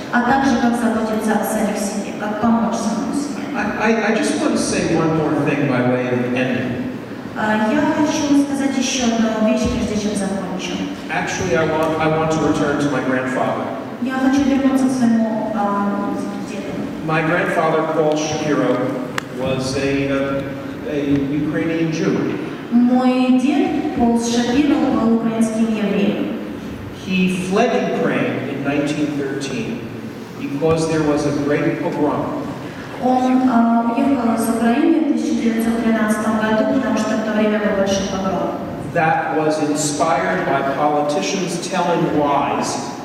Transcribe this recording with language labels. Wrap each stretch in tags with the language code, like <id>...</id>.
<ru>А также как заботиться о самих себе, как помочь самому себе.</ru> <en>I just want to say one more thing by way of ending.</en> <ru>Я хочу сказать еще одну вещь, прежде чем закончу.</ru> <en>Actually, I want to return to my grandfather.</en> <ru>Я хочу вернуться к своему деду.</ru> <en>My grandfather, Paul Shapiro, was a Ukrainian Jew.</en> <ru>Мой дед, Брюс Шапиро, был украинским евреем.</ru> <en>He fled Ukraine in 1913 because there was a great pogrom.</en> <ru>Он уехал из Украины в 1913 году, потому что в то время был большой погром.</ru> <en>That was inspired by politicians telling lies</en>